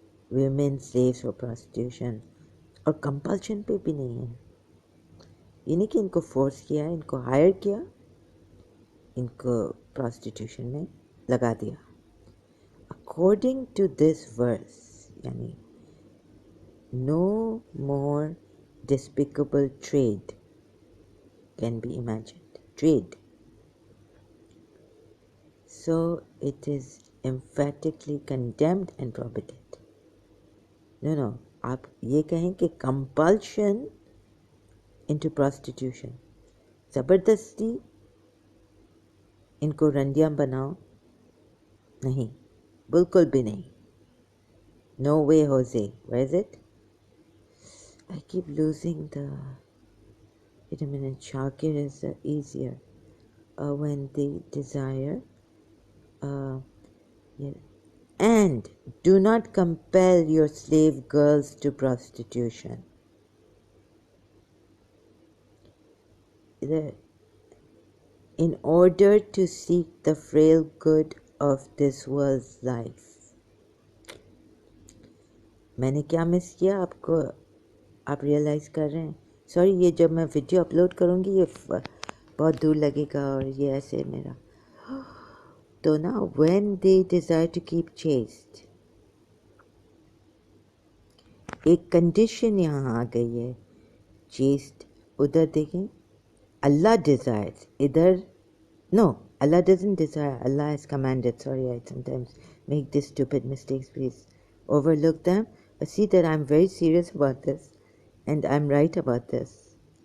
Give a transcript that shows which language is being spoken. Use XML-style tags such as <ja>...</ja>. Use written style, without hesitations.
<en>Women slaves for prostitution.</en> <hi>और compulsion पे भी नहीं है. ये नहीं कि इनको फोर्स किया, इनको हायर किया, इनको प्रोस्टिट्यूशन में लगा दिया.</hi> <en>According to this verse, यानी no more despicable trade can be imagined. Trade, so it is emphatically condemned and prohibited.</en> <hi>No, आप ये कहें कि compulsion into prostitution, ज़बरदस्ती इनको रंडियां बनाओ, नहीं, बिल्कुल भी नहीं.</hi> <en>No way Jose. Where is it? I keep losing the... Wait a minute. Shakir is easier. When they desire... yeah. And do not compel your slave girls to prostitution. In order to seek the frail good of this world's life.</en> <hi>मैंने क्या miss किया आपको, आप realise कर रहे हैं? Sorry, ये जब मैं वीडियो अपलोड करूँगी ये बहुत दूर लगेगा और ये ऐसे मेरा. तो ना, when they desire to keep chaste, एक कंडीशन यहाँ आ गई है.</hi> <en>chaste, उधर देखें, Allah desires. इधर no, Allah doesn't desire. Allah has commanded. Sorry, I sometimes make these stupid mistakes. Please overlook them. But see that I'm very serious about this, and I'm right about this.</en>